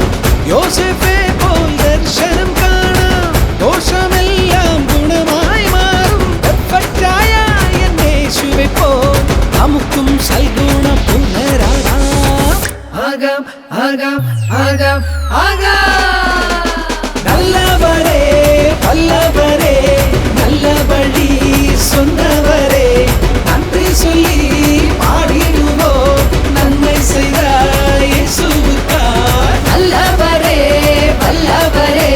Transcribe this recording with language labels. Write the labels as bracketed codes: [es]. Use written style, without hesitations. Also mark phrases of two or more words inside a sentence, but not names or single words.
[ml] യോസേഫേ പോൽ ദർശനം കാണാം, ദോഷമെല്ലാം ഗുണമായി മാറും. പെർഫെക്റ്റായ എൻ യേശുവേ പോൽ നമുക്കും സൽഗുണ പുനരാകാം. ആകാം ആകാം ആകാം ആകാം. [ta] நல்லவரே வல்லவரே நல்ல வழி சொன்னவரே நன்றி சொல்லி பாடிடுவோம் நன்மை செய்தாய் இயேசுவுக்காய். நல்லவரே வல்லவரே